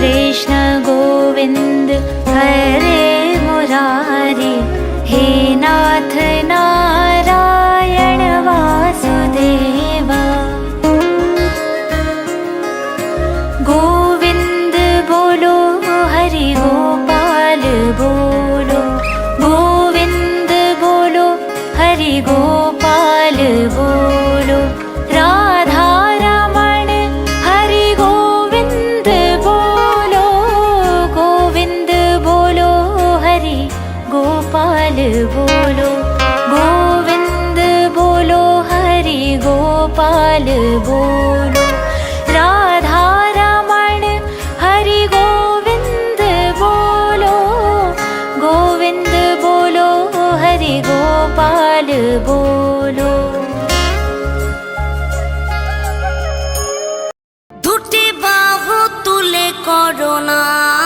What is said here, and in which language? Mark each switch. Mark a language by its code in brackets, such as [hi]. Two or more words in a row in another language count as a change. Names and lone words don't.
[sa] कृष्ण गोविन्द हरे मुरारी हे नाथ नारायण वासुदेवा [hi] गोविन्द बोलो हरि गोपाल बोलो गोविन्द बोलो हरि गोपाल बोलो राधा रमण हरि गोविन्द बोलो गोविन्द बोलो हरि गोपाल बोलो गोविन्द बोलो हरि गोपाल बोलो राधा रमण हरि गोविन्द बोलो गोविन्द बोलो हरि गोपाल बोलो [bn] দুটি বাহু তুলে করোনা